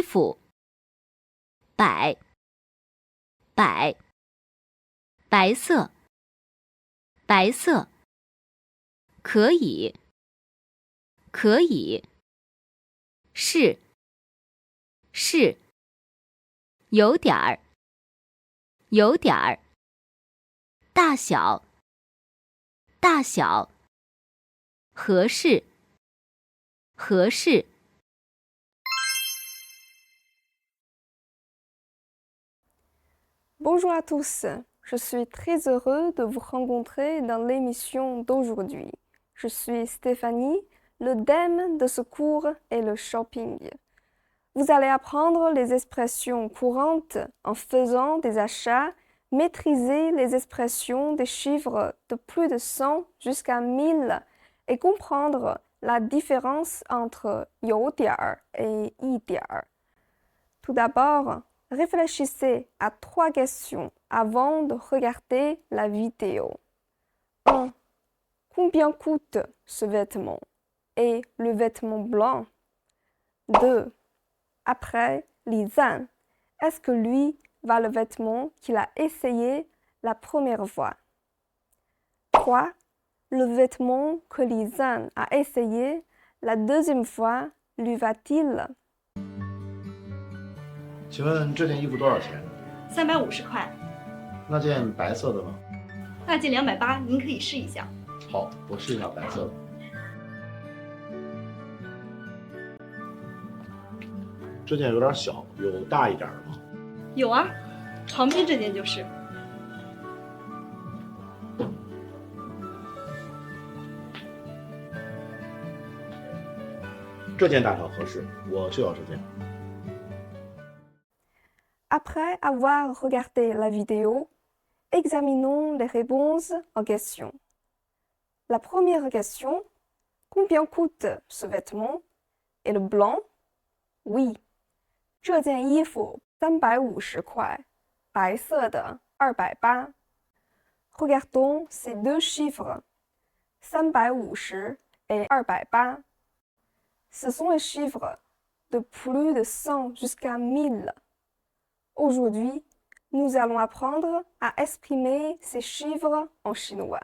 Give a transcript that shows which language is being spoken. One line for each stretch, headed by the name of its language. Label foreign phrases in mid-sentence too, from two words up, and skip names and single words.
Chinese: 服，摆，摆，白色，白色，可以，可以，是，是，有点儿，有点儿，大小，大小，合适，合适。
French: Bonjour à tous, je suis très heureux de vous rencontrer dans l'émission d'aujourd'hui. Je suis Stéphanie, le thème de ce cours est le shopping. Vous allez apprendre les expressions courantes en faisant des achats, maîtriser les expressions des chiffres de plus de 100 jusqu'à 1000 et comprendre la différence entre 有点儿 et 一点儿. Tout d'abord, réfléchissez à 3 questions avant de regarder la vidéo. 1. Combien coûte ce vêtement et le vêtement blanc? 2. Après, Lizan, est-ce que lui va le vêtement qu'il a essayé la première fois? 3. Le vêtement que Lizan a essayé la deuxième fois lui va-t-il?
Chinese: 请问这件衣服多少钱 350块，那件白色的呢？那件280，您可以试一下。好，我试一下白色的。这件有点小，有大一点的吗？有啊，旁边这件就是。这件大小合适，我就要这件。
French: Après avoir regardé la vidéo, examinons les réponses en question. La première question, combien coûte ce vêtement? Et le blanc? Oui.
Chinese: 这件衣服350块，白色的 280。
French: Regardons ces deux chiffres, 350 et 280. Ce sont les chiffres de plus de 100 jusqu'à 1000. Aujourd'hui, nous allons apprendre à exprimer ces chiffres en chinois.